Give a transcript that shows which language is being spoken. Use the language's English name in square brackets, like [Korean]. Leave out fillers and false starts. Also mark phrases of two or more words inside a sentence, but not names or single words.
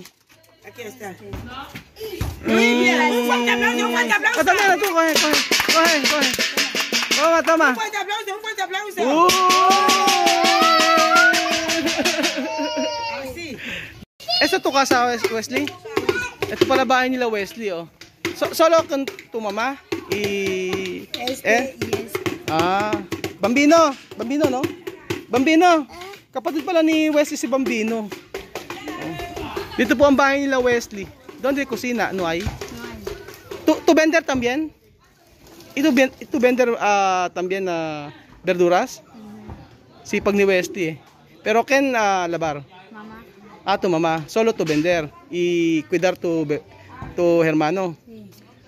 [Spanish] Aquí está. Muy bien. Un fuerte aplauso, un fuerte aplauso. Dale, tú, coge. Toma. Un fuerte aplauso, un fuerte aplauso. Así. [Filipino] Ito [Spanish] tu casa, [Filipino] Wesley? Ito pala bahay nila Wesley, oh. [Spanish] Solo con tu mamá y... Bambino, no? [Filipino] Bambino, kapatid pala ni Wesley si Bambino. Oh. Dito po ang bahay nila Wesley. [Spanish] ¿Dónde cocina? No hay? ¿Tu vender también? ¿Tu vender también verduras? [Filipino] Sipag ni Wesley eh. [Spanish] Pero ¿quién lavar? Mamá. Tu mamá. Solo tu vender y cuidar tu hermano. Sí.